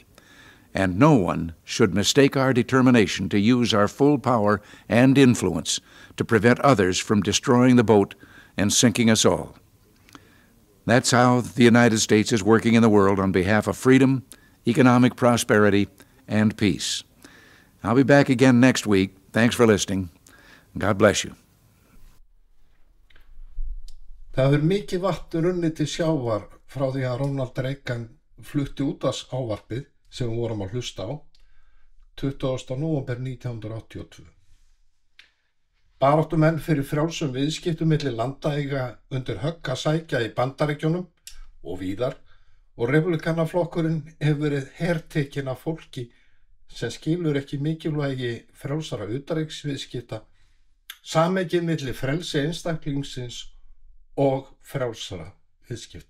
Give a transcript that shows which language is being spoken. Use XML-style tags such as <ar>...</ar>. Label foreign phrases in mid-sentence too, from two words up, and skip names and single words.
<en>And no one should mistake our determination to use our full power and influence to prevent others from destroying the boat and sinking us all. That's how the United States is working in the world on behalf of freedom, economic prosperity, and peace. I'll be back again next week. Thanks for listening. God bless you.</en> <is>Það hefur mikið vatn runnið til sjávar frá því að Ronald Reagan flutti útvarpsávarpið sem við vorum að hlusta á 20. nóvember 1982. Baráttumenn fyrir frjálsum viðskiptum milli landa eiga undir högg að sækja í Bandaríkjunum og víðar og republikanaflokkurinn hefur verið hertekinn af fólki sem skilur ekki mikilvægi frjálsara utanríkisviðskipta, samhengið milli frelsi einstaklingsins og frjálsara viðskipta.</is>